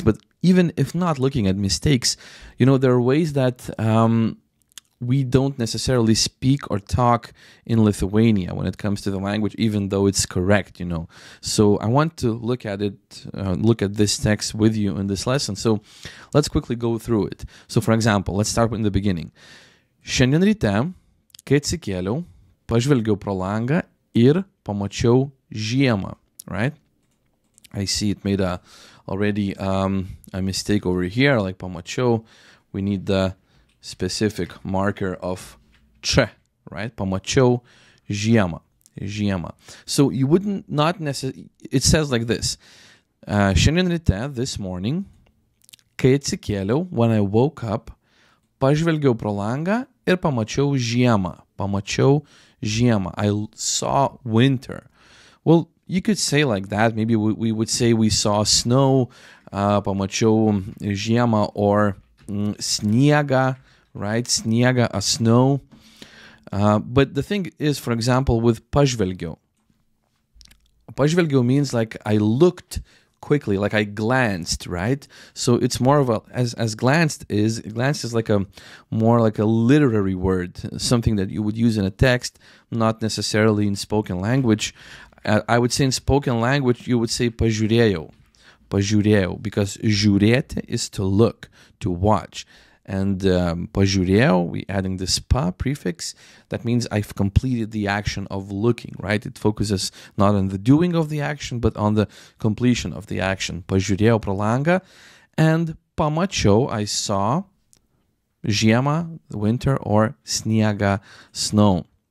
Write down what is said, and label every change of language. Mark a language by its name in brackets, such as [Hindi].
[English] But even if not looking at mistakes, there are ways that we don't necessarily speak or talk in Lithuania when it comes to the language, even though it's correct, So I want to look at it, look at this text with you in this lesson. So let's quickly go through it. So for example, let's start in the beginning. [Lithuanian] Šiandien ryte, kai atsikėliau, pažvelgiau pro langą ir pamačiau žiemą, right? [English] I see it made already a mistake over here, like pamačiau. We need the specific marker of ch, right? [Lithuanian] Pamačiau žiemą, žiemą. [English] So you wouldn't not necessarily, it says like this. [Lithuanian] Šiandien ryte, [English] this morning, [Lithuanian] kai atsikėliau, [English] when I woke up, [Lithuanian] pažvelgiau pro langą ir pamačiau žiemą. Pamačiau žiemą. [English] I saw winter. Well, you could say like that. Maybe we would say we saw snow, [Lithuanian] pamačiau žiemą, [English] or sniegą, right? Sniega, a snow. But the thing is, for example, with pažvelgiau. Pažvelgiau means like I looked quickly, like I glanced, right? So it's more of a, as glanced is like more like a literary word, something that you would use in a text, not necessarily in spoken language. I would say in spoken language, you would say pažiūrėjau, pažiūrėjau, because žiūrėti is to look, to watch. And pažiūrėjau, we adding this pa prefix, that means I've completed the action of looking, right? It focuses not on the doing of the action, but on the completion of the action. [Lithuanian] Pažiūrėjau pro langą, [English] and pamačiau, I saw žiemą, winter, or sniegą, snow.